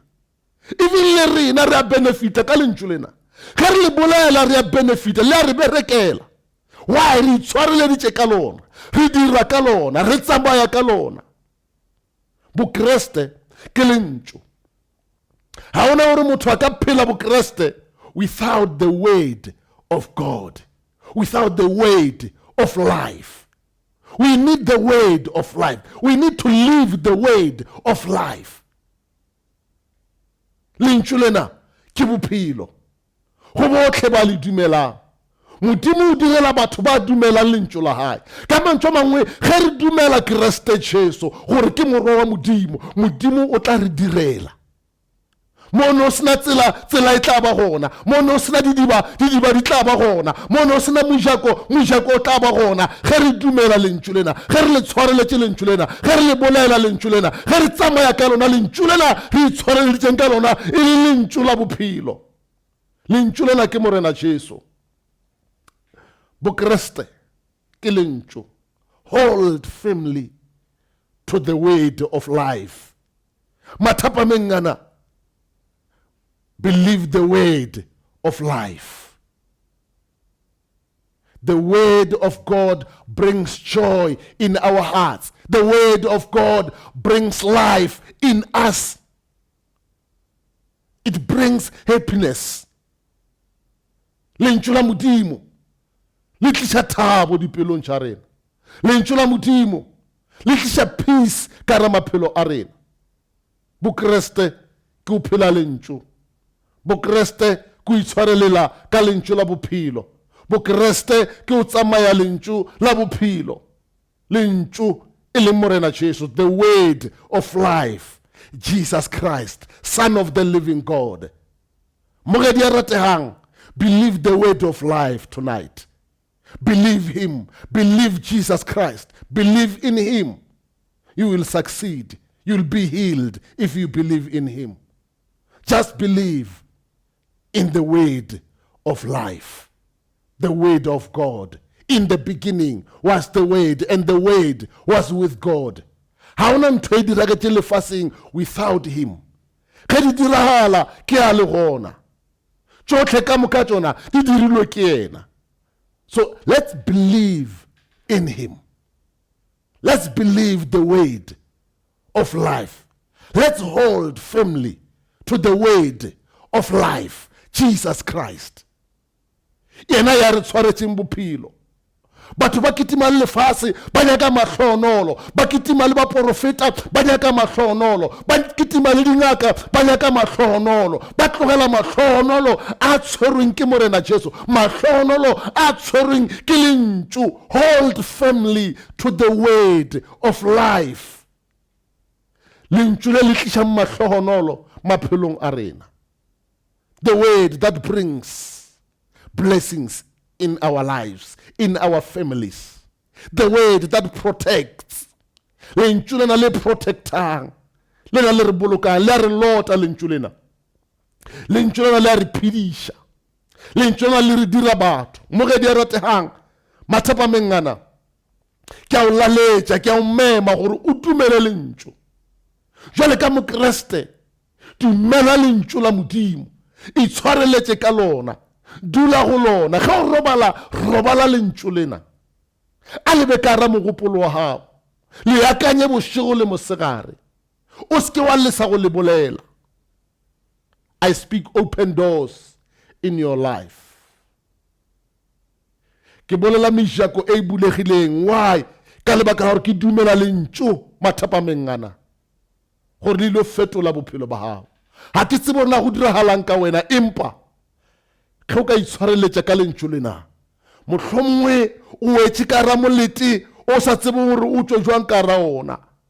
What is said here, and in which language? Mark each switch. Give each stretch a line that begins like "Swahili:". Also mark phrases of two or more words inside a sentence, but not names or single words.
Northern Sotho: Even le rena re a benefita ka lentswe lena. Ge re le bolela re a benefita, le a re berekela.
English: Why?
Northern Sotho: Re itshwareleditše ka lona, re dira ka lona, re tsamaya ka lona. Bokreste ke lentswe. Ha ona gore motho a ka phela bokreste
English: without the word of God, without the word of life. We need the word of life. We need to live the word of life.
Northern Sotho: Lentswe lena ke bophelo go botlhe ba le dumelang. Modimo o direla batho ba dumelang lentswe la hae. Ka mantswe a mangwe ge re dumela Kriste Jesu gore ke morwa wa modimo, modimo o tla re direla. Mono sena tsela e tla ba gona, mono sena didiba di tla ba gona, mono sena mojako o tla ba gona. Ge re dumela lentswe lena, ge re le tshwareletše lentswe lena, ge re le bolela lentswe lena, ge re tsamaya ka lona lentswe lena, re itshwareleditšeng ka lona e le lentswe la bophelo. Lentswe lena ke morena Jesu. Bokreste ke lentswe.
English: Hold firmly to the word of life.
Northern Sotho: Mathapa mengana,
English: believe the word of life. The word of God brings joy in our hearts. The word of God brings life in us. It brings happiness.
Northern Sotho: Lentswe la modimo le tliša thabo dipelong tša rena. Lentswe la modimo le tliša peace ka ra maphelo a rena. Bokreste ke o phela lentswe. Bokreste ke o itshwarelela ka lentswe la bophelo. Bokreste ke o tsamaya lentswe la bophelo. Lentswe e leng morena Jesu,
English: the word of life, Jesus Christ, Son of the living God.
Northern Sotho: Mogedi a ratehang,
English: believe the word of life tonight. Believe him. Believe Jesus Christ. Believe in him. You will succeed. You'll be healed if you believe in him. Just believe in the word of life, the word of God. In the beginning was the word, and the word was with God.
Northern Sotho: Ha ona ntho e diragetse lefaseng
English: without him.
Northern Sotho: Ge di diragala ke a le gona. tsotlhe ka moka tsona di dirilwe ke yena.
English: So let's believe in him. Let's believe the word of life. Let's hold firmly to the word of life, Jesus Christ.
Northern Sotho: Yena ya re tshwaretseng bophelo. Batho ba kitima le lefase ba nyaka mahlonolo, ba kitima le ba profeta ba nyaka mahlonolo, ba kitima le dingaka ba nyaka mahlonolo, ba tlogela mahlonolo a tshwerweng ke morena Jesu, mahlonolo a tshwerweng ke lentšu.
English: Hold firmly to the word of life.
Northern Sotho: Lentšu le le tlišang mahlonolo maphelong a rena.
English: The word that brings blessings in our lives, in our families. The word that protects.
Northern Sotho: Lentšu lena le protectang, lena le re bolokang, le re lota lentšu lena. Lentšu lena le re phediša, lentšu lena le re dira batho. Mo ge di a ratehang mathapa mengana, ke a o laletša, ke a o mema gore o tumele lentšu. Jwale ka mokreste, dumela lentšu la Modimo, itshwareletše ka lona, dula go lona. Ge o robala lentšu lena, a lebe ka ra mogopolo wa gago, le akanye bošego le mosegare, o se ke wa lesa go le bolela.
English: I speak open doors in your life.
Northern Sotho: Ke bolela mejako e bulegileng.
English: Why?
Northern Sotho: Ka lebaka gore ke dumela lentšu mathapa mengana, gore le ilo fetola bophelo ba gago. Ha ke tsebe na go diragalang ka wena, empa ge o ka itshwareletša ka lentšu lena, mohlomongwe o wetše ka ra molete o sa tsebe gore o tšwe jwang ka ra ona.